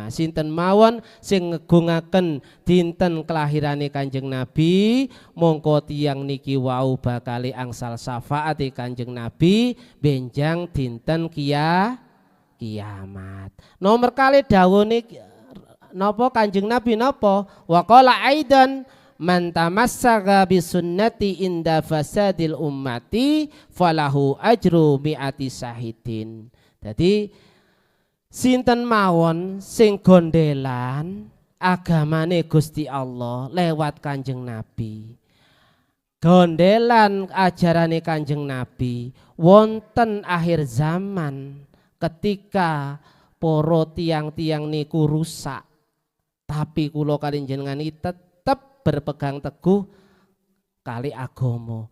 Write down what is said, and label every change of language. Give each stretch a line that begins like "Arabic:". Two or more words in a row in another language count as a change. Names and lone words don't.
Javanese: Sinten mawon sing ngegungaken dinten kelahirane Kanjeng Nabi, mongko tiyang niki wau bakali angsal syafaate Kanjeng Nabi benjang dinten kiamat. Nomor kali dawuhne napa Kanjeng Nabi napa?
Arabic: وقال أيضا من تمسك بسنتي عند فساد أمتي فله أجر مائة شهيد.
Javanese: Jadi sinten mawon sing gondelan agamane Gusti Allah lewat Kanjeng Nabi, gondelan ajarane Kanjeng Nabi wonten akhir zaman ketika para tiang-tiang niku rusak, tapi kula kalian jenengan iki
Indonesian: berpegang teguh
Javanese: kali agama.